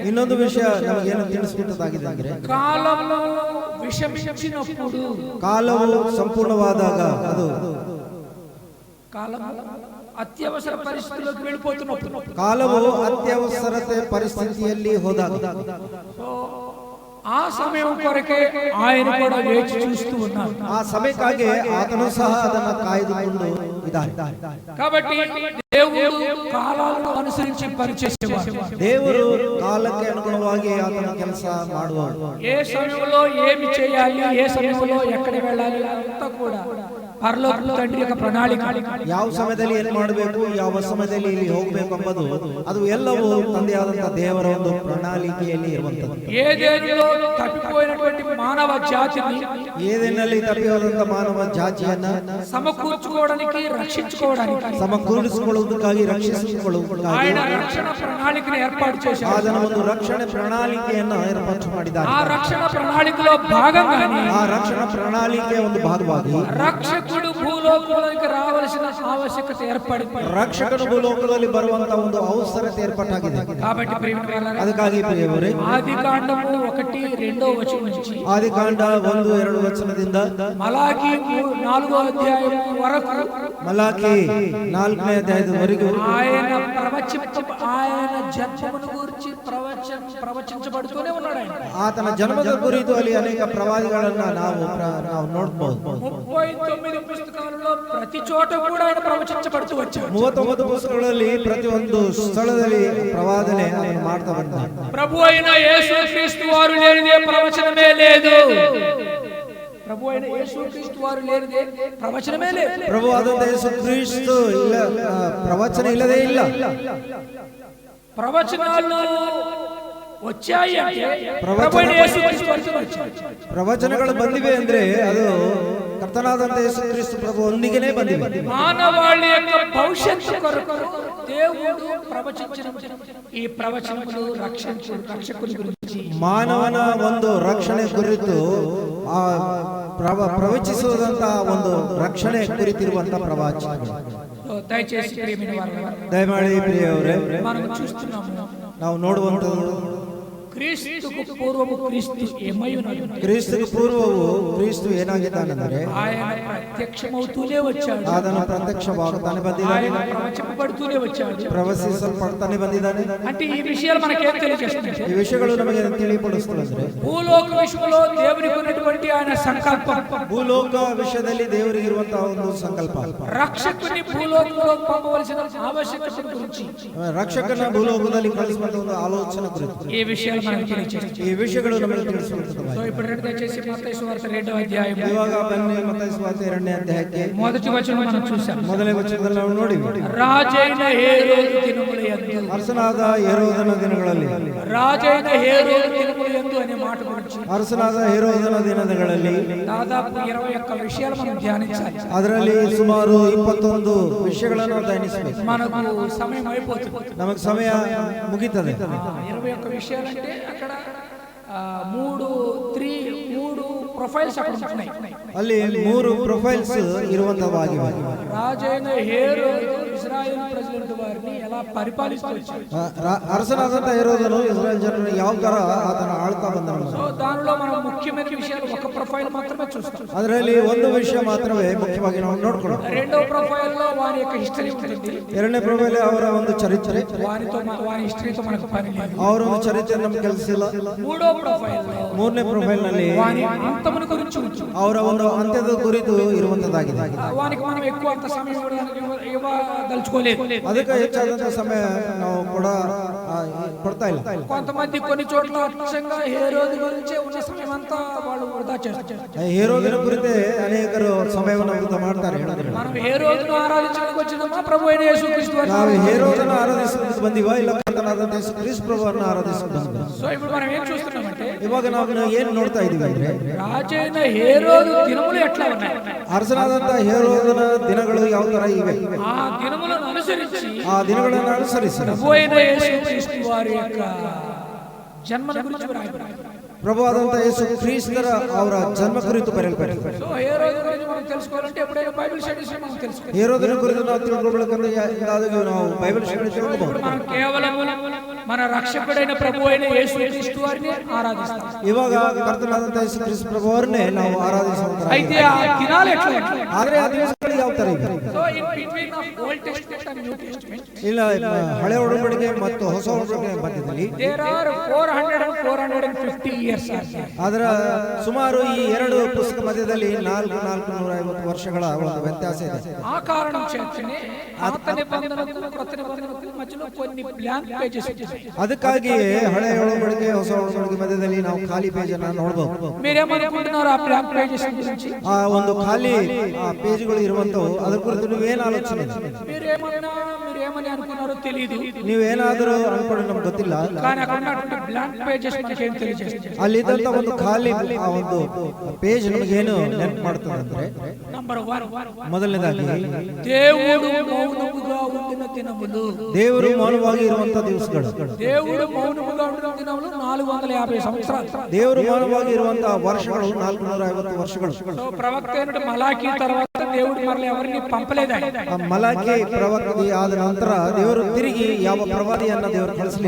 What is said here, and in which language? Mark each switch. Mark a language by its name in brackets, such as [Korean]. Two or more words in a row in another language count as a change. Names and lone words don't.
[Kannada] ಇನ್ನೊಂದು ವಿಷಯ ನಮಗೇನು ತಿಳಿಸ್ಬಿಟ್ಟದಾಗಿದೆ ಅಂದ್ರೆ [Telugu] కాలము విషమించినప్పుడు, [Kannada] ಕಾಲವು ಸಂಪೂರ್ಣವಾದಾಗ, ಅದು [Telugu] కాలము అత్యవసర పరిస్థితుల్లోకి వెళ్ళిపోతున్నప్పుడు, [Kannada] ಕಾಲವು ಅತ್ಯವಸರತೆ ಪರಿಸ್ಥಿತಿಯಲ್ಲಿ ಹೋದಾಗ [Telugu] ఆ సమయం కొరకే ఆయన కూడా వేచి చూస్తూ ఉన్నారు. [Kannada] ಆ ಸಮಯಕ್ಕಾಗಿ ಆತನು ಸಹ ಅದನ್ನು ಕಾಯ್ದುಕೊಂಡು ಇದ್ದಾರೆ. [Telugu] కాబట్టి దేవుడు కాలాలను అనుసరించి పనిచేసేవాడు. [Kannada] ದೇವರು ಕಾಲಕ್ಕೆ ಅನುಗುಣವಾಗಿ ಆತನ ಕೆಲಸ ಮಾಡುವವರು. [Telugu] ఏ సమయంలో ఏమి చేయాలి, ఏ సమయంలో ఎక్కడ వెళ్ళాలి అంతా కూడా పరలోక తండ్రి యొక్క ప్రణాళిక. [Kannada] ಯಾವ ಸಮಯದಲ್ಲಿ ಏನು ಮಾಡಬೇಕು, ಯಾವ ಸಮಯದಲ್ಲಿ ಇಲ್ಲಿ ಹೋಗಬೇಕು ಎಂಬುದು ಅದು ಎಲ್ಲವೂ ತಂದೆಯಾದಂತಹ ದೇವರ ಒಂದು ಪ್ರಣಾಳಿಕೆಯಲ್ಲಿ ಇರುವಂತದ್ದು. [Telugu] ఏదెనులో తప్పిపోయినటువంటి మానవ జాతిని, [Kannada] ಏದೇನಲ್ಲಿ ತಪ್ಪಿಹೋದಂತಹ ಮಾನವ ಜಾತಿಯನ್ನ [Telugu] సమకూర్చుకోవడానికి, రక్షించుకోవడానికి, [Kannada] ಸಮಕೂಡಿಸಿಕೊಳ್ಳುವುದಕ್ಕಾಗಿ, ರಕ್ಷಿಸಿಕೊಳ್ಳುವುದಕ್ಕಾಗಿ [Telugu] ఆయన రక్షణ ప్రణాళికను ఏర్పాటు చేశారు. [Kannada] ಅದನ್ನ ಒಂದು ರಕ್ಷಣೆ ಪ್ರಣಾಳಿಕೆಯನ್ನು ಏರ್ಪಾటు ಮಾಡಿದ್ದಾರೆ. [Telugu] ఆ రక్షణ ప్రణాళికలో భాగంగానే [Kannada] ಆ ರಕ್ಷಣಾ ಪ್ರಣಾಳಿಕೆಯ ಒಂದು ಭಾಗವಾಗಿ [Telugu] రక్షకుడు భూలోకంలోకి రావాల్సిన ఆవశ్యకత ఏర్పడింది. [Kannada] ರಕ್ಷಕನು ಭೂಲೋಕದಲ್ಲಿ ಬರುವಂತ ಒಂದು ಅವಸರತೆ ಏರ್ಪಾಟಾಗಿದೆ. [Telugu] కాబట్టి ప్రియమైన [Kannada] ಅದಕ್ಕಾಗಿ ಪ್ರಿಯವರೇ, [Telugu] ఆదికాండము 1-2 వచనం నుంచి [Kannada] ಆದಿಕಾಂಡ 1-2 ವಚನದಿಂದ [Telugu] మలాకి 4వ అధ్యాయం వరకు, [Kannada] ಮಲಾಕಿ 4ನೇ ಅಧ್ಯಾಯದವರೆಗೂ [Telugu] ఆయన జన్మమును గురించి ప్రవచించబడుతూనే ఉన్నాడు. [Kannada] ಆತನ ಜನ್ಮದ ಕುರಿತು ಅಲ್ಲಿ ಅನೇಕ ಪ್ರವಾದಿಗಳನ್ನ ನಾವು ನೋಡಬಹುದು. [Telugu] 39 పుస్తకాలలో ప్రతి చోట కూడా ఆయన ప్రవచించబడుతూ వచ్చాడు. [Kannada] 39 పుಸ್ತಕಗಳಲ್ಲಿ ಪ್ರತಿಯೊಂದು ಸ್ಥಳದಲ್ಲಿ ಪ್ರವಾದನೆ ಅದನ್ನು ಮಾಡ್ತಾ ಬಂದ. [Telugu] ప్రభు అయిన యేసుక్రీస్తు వారు లేనిదే ప్రవచనమే లేదు. ప్రభు అయిన యేసుక్రీస్తు వారు లేనిదే ప్రవచనమే లేదు. [Kannada] ಪ್ರಭು ಆದಂತ ಯೇಸು ಕ್ರಿಸ್ತು ಇಲ್ಲ, ಪ್ರವಚನ ಇಲ್ಲದೇ ಇಲ್ಲ. [Telugu] ప్రవచనాలు వచ్చాయి అంటే ప్రభు అయిన యేసుక్రీస్తు వారు వచ్చారు. [Kannada] ಪ್ರವಚನಗಳು ಬಂದಿವೆ ಅಂದ್ರೆ ಅದು ಕರ್ತನಾದಂತ ಯೇಸು ಕ್ರಿಸ್ತು ಪ್ರಭು ಒಂದಿಗೆನೇ ಬಂದಿವೆ. [Telugu] మానవాళి యొక్క భవిష్యత్తు కొరకు దేవుడు ప్రవచించిన ఈ ప్రవచనములు రక్షకుని గురించి, [Kannada] ಮಾನವನ ಒಂದು ರಕ್ಷಣೆ ಕುರಿತು ಆ ಪ್ರವಚಿಸುವುದಂತ ಒಂದು ರಕ್ಷಣೆ ಕುರಿತಿರುವಂತ ಪ್ರವಾಚನಗಳು. [Telugu] దయచేసి ప్రియమైన వారు, [Kannada] ದಯಮಾಡಿ ಪ್ರಿಯವರೇ, [Telugu] మనం చూస్తున్నాము, [Kannada] ನಾವು ನೋಡುವಂತದ್ದು [Telugu] క్రీస్తుకు పూర్వము క్రీస్తు ఏమై ఉన్నాడు. [Kannada] ಕ್ರಿಸ್ತುకు ಪೂರ್ವವು ಕ್ರಿಸ್ತು ಏನಾಗಿದ್ದಾನೆಂದರೆ [Telugu] ఆయన ప్రత్యక్షమవుతూనే వచ్చాడు. [Kannada] ಆತನ ಪ್ರತ್ಯಕ್ಷವಾಗುತ್ತಾನೆ ಬಂದಿದ್ದಾನೆ, [Telugu] ఆయన ప్రవచింపబడుతూనే వచ్చాడు, [Kannada] ಪ್ರವಚಿಸಲ್ಪಡ್ತಾನೆ ಬಂದಿದ್ದಾನೆ. [Telugu] అంటే ఈ విషయాలు మనకేం తెలియజేస్తుంది? [Kannada] ಈ ವಿಷಯಗಳು ನಮಗೆ ತಿಳಿಪಡಿಸುತ್ತದೆ. [Telugu] భూలోక విషయంలో దేవునికి ఉన్నటువంటి ఆయన సంకల్పం, [Kannada] ಭೂಲೋಕ ವಿಷಯದಲ್ಲಿ ದೇವರಿಗಿರುವಂತಹ ಒಂದು ಸಂಕಲ್ಪ, [Telugu] రక్షకుని భూలోకంలో పంపవలసిన ఆవశ్యకత గురించి, [Kannada] ರಕ್ಷಕನ ಭೂಲೋಕದಲ್ಲಿ ಕಳಿಸುವಂತ ಒಂದು ಆಲೋಚನೆ ಕುರಿತು [Telugu] ఈ విషయాలు మనకు తెలియజేస్తుంది. [Kannada] ಈ ವಿಷಯಗಳು ನಮಗೆ ತಿಳಿಸುತ್ತದೆ. [Telugu] సో ఇప్పుడు దయచేసి మత్తయి సువార్త 2వ అధ్యాయం, [Kannada] ಇವಾಗ ಬನ್ನಿ ಮತ್ತಾಯ ಸುವಾರ್ತೆ 2ನೇ ಅಧ್ಯಾಯಕ್ಕೆ [Telugu] మొదటి వచనం మనం చూసాం. [Kannada] ಮೊದಲನೇ ವಚನದಲ್ಲಿ ನಾವು ನೋಡಿವಿ. [Telugu] రాజైన హేరోదు దినముల యందు, [Kannada] ಅರಸನಾದ ಹೆರೋದನ ದಿನಗಳಲ್ಲಿ, [Telugu] రాజైన హేరోదు దినముల యందు అనే మాట గురించి [Kannada] ಅರಸನಾದ ಹೆರೋದನ ದಿನಗಳಲ್ಲಿ [Telugu] దాదాపు 21 విషయాలు మనం ధ్యానించాలి. [Kannada] ಅದರಲ್ಲಿ ಸುಮಾರು 21 ವಿಷಯಗಳನ್ನು ಧ್ಯಾನಿಸಬೇಕು. [Telugu] మనకు సమయం అయిపోతుంది, [Kannada] ನಮಗೆ ಸಮಯ ಮುಗಿತದೆ. [Telugu] 21 విషయాలంటే అక్కడ 3 ప్రొఫైల్స్ అక్కడ ఉన్నాయి. [Kannada] ಅಲ್ಲಿ 3 ಪ್ರೊಫೈಲ್ಸ್ ಇರುವಂತವಾಗಿವೆ. [Telugu] రాజైన హేరోదు ఇశ్రాయేలు ప్రజల వారిని ఎలా పరిపాలిస్తూ వచ్చాడు. [Kannada] ಅರಸನಾದಂತ ಹೆರೋದನು ಇಸ್ರಾಯೇಲ್ ಜನರನ್ನು ಯಾವ ತರ ಆತನ ಆಳ್ತಾ ಬಂದನು. [Telugu] సో దానిలో మనం ముఖ్యమైన విషయాలు ఒక ప్రొఫైల్ మాత్రమే చూస్తాం. [Kannada] ಅದರಲ್ಲಿ ಒಂದು ವಿಷಯ ಮಾತ್ರವೇ ಮುಖ್ಯವಾಗಿ ನಾವು ನೋಡ್ಕೊಳ್ಳೋಣ. [Telugu] రెండో ప్రొఫైల్ లో వారి యొక్క హిస్టరీ ఉంటుంది. [Kannada] ಎರಡನೇ ಪ್ರೊಫೈಲ್ ಅವರ ಒಂದು ಚರಿತ್ರೆ, [Telugu] వారి హిస్టరీతో మనకు పని లేదు. [Kannada] ಅವರ ಒಂದು ಚರಿತ್ರೆ ನಮ್ಗೆ ಕೆಲಸ ಇಲ್ಲ. [Telugu] మూడో ప్రొఫైల్ లో, [Kannada] ಮೂರನೇ ಪ್ರೊಫೈಲ್ ನಲ್ಲಿ [Telugu] వారి అంతమును గురించి ఉంటుంది. [Kannada] ಅವರ ಒಂದು ಅಂತ್ಯದ ಕುರಿತು ಇರುವಂತದ್ದಾಗಿದೆ. [Telugu] వారికి మనం ఎక్కువ అంత సమయం ఇవ్వదలుచుకోలేదు. [Kannada] ಅದಕ್ಕೆ ಹೆಚ್ಚಾದಂತ ಸಮಯ ನಾವು ಕೂಡ ಕೊಡ್ತಾ ಇಲ್ಲ. [Telugu] కొంతమంది కొన్ని చోట్ల అచ్చంగా హేరోదు గురించి ఉన్న సమయం అంతా వాళ్ళు వృధా చేస్తారు. [Kannada] ಹೇರೋದಿನ ಕುರಿತೇ ಅನೇಕರು ಸಮಯವನ್ನು ವೃಥಾ ಮಾಡ್ತಾರೆ. [Telugu] మనం హేరోదును ఆరాధించడానికి వచ్చినామా, ప్రభు అయిన యేసుక్రీస్తు వారిని [Kannada] ನಾವು ಹೇರೋದನ್ನು ಆರಾಧಿಸಲು ಬಂದಿವಾ, ಇಲ್ಲ ಕರ್ತನಾದಂತ ಯೇಸು ಕ್ರಿಸ್ತ ಪ್ರಭುವನ್ನು ಆರಾಧಿಸಲು ಬಂದಿವಾ? [Telugu] సో ఇప్పుడు మనం ఏం చూస్తున్నామంటే, [Kannada] ಇವಾಗ ನಾವು ಏನ್ ನೋಡ್ತಾ ಇದೀವಿ ಅಂದ್ರೆ, [Telugu] రాజైన హేరోదు దినములు ఎట్లా ఉన్నాయి, [Kannada] ಅರಸನಾದಂತ ಹೇರೋದನ ದಿನಗಳು ಯಾವ ತರ ಇವೆ, [Telugu] ఆ దినములను అనుసరించి [Kannada] ಆ ದಿನಗಳನ್ನು ಅನುಸರಿಸಿ [Telugu] ప్రభు అయిన యేసుక్రీస్తు వారి యొక్క జన్మను గురించి రాయబడింది. [Kannada] ಪ್ರಭುವಾದಂತ ಯೇಸು ಕ್ರಿಸ್ತರ ಅವರ ಜನ್ಮ ಕುರಿತು ಬರೆಯಲ್ಪಟ್ಟಿದೆ. [Telugu] సో హేరోదు గురించి మనం తెలుసుకోవాలంటే ఎప్పుడైనా [English] Bible studies [Telugu] మనం తెలుసుకోవాలి. [Kannada] ಹೇರೋದನ ಕುರಿತು ನಾವು ತಿಳ್ಕೊಳ್ಬೇಕಂದ್ರೆ ನಾವು [English] Bible study [Kannada] ತಿಳ್ಕೊಬಹುದು. [Telugu] మనం కేవలం మన రక్షకుడైన ప్రభు అయిన యేసుక్రీస్తు వారిని ఆరాధిస్తాం. [Kannada] ಇವಾಗ ಕರ್ತನಾದಂತ ಯೇಸು ಕ್ರಿಸ್ತ ಪ್ರಭುವನ್ನೇ ನಾವು ಆರಾಧಿಸುತ್ತಾರೆ. [Telugu] అయితే ఆ దినాలు ఎట్లా, [Kannada] ಆದ್ರೆ ಆ ದಿವಸಗಳು ಯಾವ ತರ ಇವೆ. [English] So in between of Old Testament and New Testament, [Kannada] ಇಲ್ಲ ಹಳೆ ಒಡಂಬಡಿಕೆ ಮತ್ತು ಹೊಸ ಒಡಂಬಡಿಕೆ ಮಧ್ಯದಲ್ಲಿ [English] there are 400 and 450 years. [Kannada] ಅದರ ಸುಮಾರು ಈ ಎರಡು ಪುಸ್ತಕ ಮಧ್ಯದಲ್ಲಿ 450 ವರ್ಷಗಳ ಒಂದು ವ್ಯತ್ಯಾಸ ಇದೆ. ಆ ಕಾರಣ [Telugu] చేతనే పాత నిబంధనకు కొత్త నిబంధనకు మధ్యలో కొన్ని [English] blank pages [Telugu] ఉంటాయి. [Kannada] ಅದಕ್ಕಾಗಿಯೇ ಹಳೆ ಒಡಂಬಡಿಕೆ ಹೊಸ ಒಡಂಬಡಿಕೆ ಮಧ್ಯದಲ್ಲಿ ನಾವು ಖಾಲಿ ಪೇಜ್ ಅನ್ನು ನೋಡಬಹುದು. [Telugu] మీరేమనుకుంటున్నారు ఆ [English] blank pages [Telugu] గురించి? [Kannada] ಆ ಒಂದು ಖಾಲಿ ಪೇಜ್ಗಳು ಇರುವಂತವು ಅದರ ಕುರಿತು ನೀವೇನು ಆಲೋಚನೆ? [Telugu] మీరేమని అనుకున్నారో తెలియదు. [Kannada] ನೀವೇನಾದರೂ ಅನ್ಕೊಂಡು ನಮ್ಗೆ ಗೊತ್ತಿಲ್ಲ. [Telugu] కానీ అక్కడ ఉన్నటువంటి [English] blank pages [Telugu] మనకి ఏం తెలియజేస్తుంది? [Kannada] ಅಲ್ಲಿದ್ದಂತ ಒಂದು ಖಾಲಿ ಆ ಒಂದು ಪೇಜ್ ನಮಗೇನು ನೆನಪು ಮಾಡ್ತದೆ ಅಂದ್ರೆ, ನಂಬರ್ 1, ಮೊದಲನೇದಾಗಿ [Telugu] దేవుడు మౌనముగా ఉండిన దినములు. [Kannada] ದೇವರು ಮೌನವಾಗಿ ಇರುವಂತ ದಿವಸಗಳು. [Telugu] దేవుడు మౌనముగా ఉండిన దినములు 450 సంవత్సరాలు. [Kannada] ದೇವರು ಮೌನವಾಗಿ ಇರುವಂತ ವರ್ಷಗಳು 450 ವರ್ಷಗಳು. [Telugu] ప్రవక్త అయిన మలాకి తర్వాత దేవుడు మరల ఎవరిని పంపలేదు. [Kannada] ಮಲಾಕಿ ಪ್ರವಕ್ತೆ ಆದ ನಂತರ ದೇವರು ತಿರುಗಿ ಯಾವ ಪ್ರವಾದಿಯನ್ನ ದೇವರು ಕಳಿಸಲಿಲ್ಲ.